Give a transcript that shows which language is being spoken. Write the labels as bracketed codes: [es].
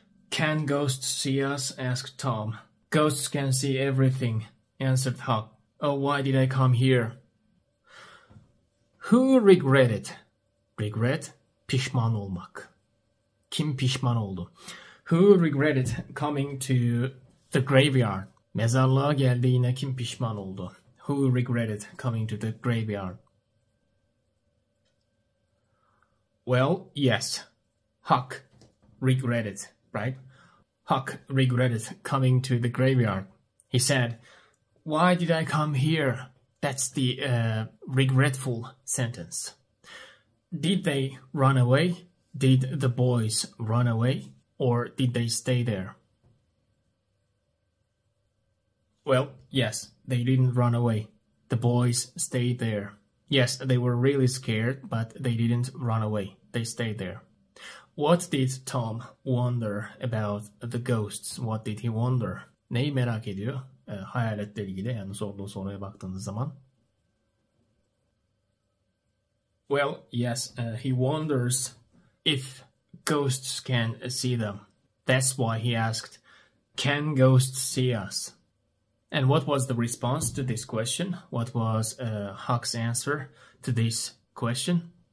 [en] Can ghosts see us? Asked Tom. Ghosts can see everything, answered Huck. Oh, why did I come here? Who regretted? Regret? [tr] Pişman olmak. Kim pişman oldu? [en] Who regretted coming to the graveyard? [tr] Mezarlığa geldiğine kim pişman oldu? [en] Who regretted coming to the graveyard? Well, yes. Huck regretted, right? Huck regretted coming to the graveyard. He said, why did I come here? That's the regretful sentence. Did they run away? Did the boys run away? Or did they stay there? Well, yes, they didn't run away. The boys stayed there. Yes, they were really scared, but they didn't run away. They stayed there. What did Tom wonder about the ghosts? What did he wonder? [tr] Neyi merak ediyor? Hayaletle ilgili, yani sorduğu soruya baktığınız zaman. [en] Well, yes, he wonders if ghosts can see them. That's why he asked, can ghosts see us? And what was the response to this question? What was Huck's answer to this question?